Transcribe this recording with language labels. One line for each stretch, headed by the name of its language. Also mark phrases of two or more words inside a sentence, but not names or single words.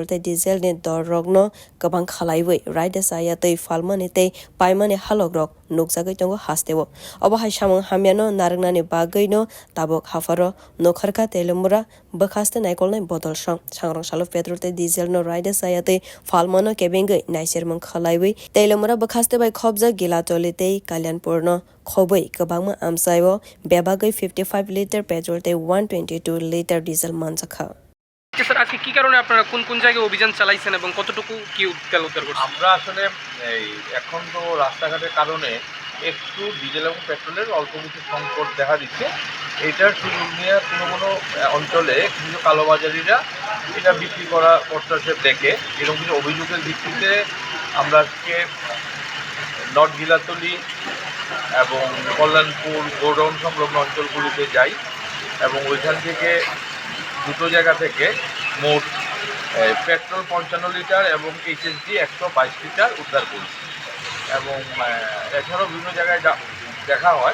Kok Borok: te diesel ne dor rogno kabang khalaiwei riders ayatei falmane te paimane halogrok nukjagai tongo hastewo abohai samong hamyano narangnani bagoino tabok hafaro nokharka telemura bakhaste naikolnai bodol sangrong salo petrol te diesel no riders ayatei falmano kebengai naisermang khalaiwei telemura bakhaste bai khobja gilatoli te kalyanpurno khobai kabangma amsaiwo bebagai 55 লিটার পেট্রোল তে 122 লিটার ডিজেল মানজাখা
Bangla: স্যার আজকে কি কারণে আপনারা কোন জায়গায় অভিযান চালাইছেন এবং কতটুকু কি তেল উদ্ধার করছেন? আমরা আসলে এখন তো রাস্তাঘাটের কারণে একটু ডিজেল এবং পেট্রোলের অল্প কিছু সংকট দেখা দিচ্ছে। এইটার সুযোগ নিয়ে কোনো অঞ্চলে কিছু কালোবাজারিরা এটা বিক্রি করতেছে দেখে এরকম কিছু অভিযোগের ভিত্তিতে আমরা আজকে নর্থ গিলাতলি এবং কল্যাণপুর গোডাউন সংলগ্ন অঞ্চলগুলিতে যাই এবং ওইখান থেকে দুটো জায়গা থেকে মোট পেট্রোল 55 লিটার এবং এইচএসডি 122 লিটার উদ্ধার করেছি এবং এছাড়াও বিভিন্ন জায়গায় দেখা হয়।